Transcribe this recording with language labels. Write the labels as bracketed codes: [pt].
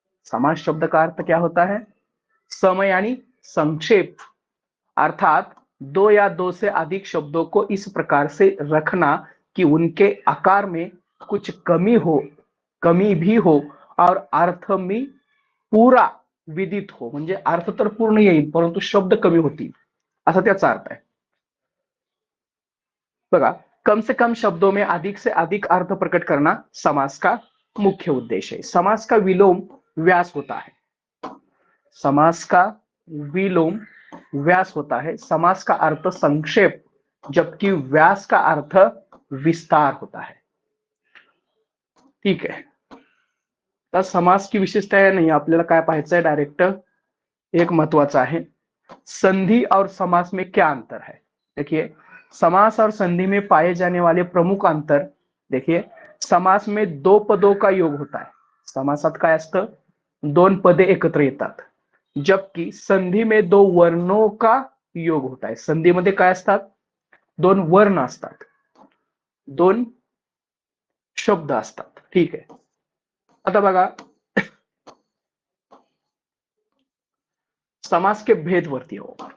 [hi] समास शब्द का अर्थ क्या होता है? सम यानी संक्षेप, अर्थात दो या दो से अधिक शब्दों को इस प्रकार से रखना कि उनके आकार में कुछ कमी भी हो और अर्थ में पूरा विदित हो. [mr] म्हणजे अर्थ तर पूर्ण येईल परंतु शब्द कमी होतील असा त्याचा अर्थ आहे. [hi] बघा, कम से कम शब्दों में अधिक से अधिक अर्थ प्रकट करना समास का मुख्य उद्देश्य है. समास का विलोम व्यास होता है. समास का विलोम व्यास होता है. समास का अर्थ संक्षेप जबकि व्यास का अर्थ विस्तार होता है. ठीक है. [mr] तर [hi] समास की विशेषता [mr] नाही, आपल्याला काय पाहायचं आहे डायरेक्ट. एक महत्वाचा आहे, [hi] संधि और समास में क्या अंतर है. देखिए, समास और संधि में पाए जाने वाले प्रमुख अंतर. देखिए, समास में दो पदों का योग होता है. [mr] समासात काय असतं? दोन पदे एकत्र येतात. [hi] जबकि संधि में दो वर्णों का योग होता है. [mr] संधीमध्ये काय असतात? दोन वर्ण असतात, दोन शब्द असतात. ठीक आहे. आता बघा, [hi] समास के भेद [mr] वरती हो.